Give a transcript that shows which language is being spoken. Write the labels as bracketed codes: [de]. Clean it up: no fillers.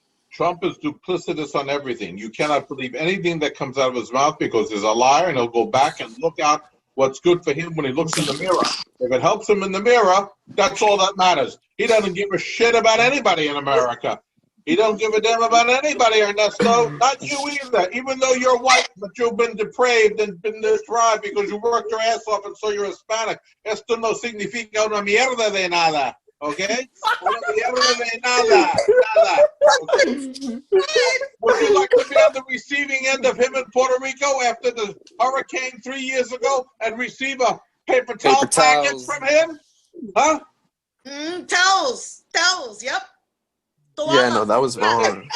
[en] Trump is duplicitous on everything. You cannot believe anything that comes out of his mouth because he's a liar, and he'll go back and look out what's good for him when he looks in the mirror. If it helps him in the mirror, that's all that matters. He doesn't give a shit about anybody in America. He don't give a damn about anybody, Ernesto. Not you either. Even though you're white, but you've been depraved and been deprived because you worked your ass off and so you're Hispanic. [es] Esto no significa una mierda de nada. Okay? Una mierda de nada. Okay? [en] Would you like to be on the receiving end of him in Puerto Rico after the hurricane 3 years ago and receive a paper towel package from him? Huh? Towels, yep. Yeah, no, that was wrong.